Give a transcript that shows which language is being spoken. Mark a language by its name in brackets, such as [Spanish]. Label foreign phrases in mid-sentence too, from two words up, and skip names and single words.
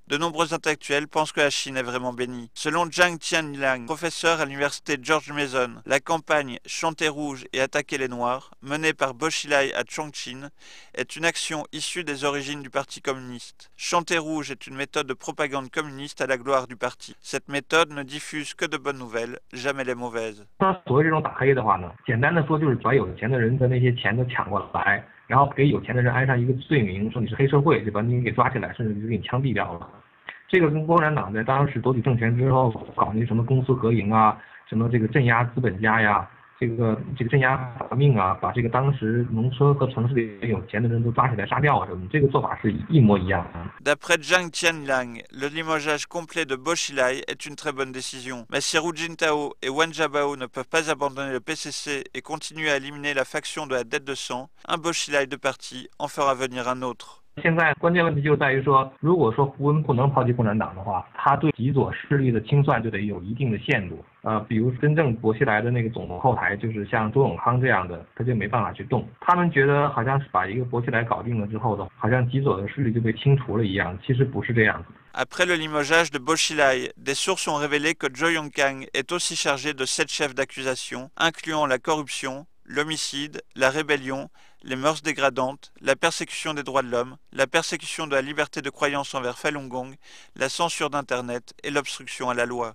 [French] De nombreux intellectuels pensent que la Chine est vraiment bénie. Selon Zhang Tianliang, professeur à l'université George Mason, la campagne Chanter rouge et attaquer les noirs, menée par Bo Xilai à Chongqing, est une action issue des origines du Parti communiste. Chanter rouge est une méthode de propagande communiste à la gloire du parti. Cette méthode ne diffuse que de bonnes nouvelles, jamais les mauvaises. [Chinese] 所谓这种打黑的话呢，简单的说就是把有钱的人的那些钱都抢过来，然后给有钱的人安上一个罪名，说你是黑社会，就把你给抓起来，甚至就给你枪毙掉了。这个跟共产党在当时夺取政权之后搞那什么公私合营啊，什么这个镇压资本家呀。这个镇压革命啊，把这个当时农村和城市里有钱的人都抓起来杀掉啊什么，这个做法是一模一样的。 [French] D'après Zhang Tianliang, le limogeage complet de Bo Xilai est une très bonne décision. Mais si Hu Jintao et Wen Jiabao ne peuvent pas abandonner le PCC et continuer à éliminer la faction de la dette de sang, un Bo Xilai de parti en fera venir un autre. [Chinese] 现在关键问题就在于说，如果说胡温不能抛弃共产党的话，他对极左势力的清算就得有一定的限度。比如真正薄熙来的那个总后台，就是像周永康这样的，他就没办法去动。他们觉得好像是把一个薄熙来搞定了之后的，好像极左的势力就被清除了一样，其实不是这样子。 [French] Après le limogeage de Bo Xilai, des sources ont révélé que Zhou Yongkang est aussi chargé de 7 chefs d'accusation, incluant la corruption, l'homicide, la rébellion, les mœurs dégradantes, la persécution des droits de l'homme, la persécution de la liberté de croyance envers Falun Gong, la censure d'Internet et l'obstruction à la loi.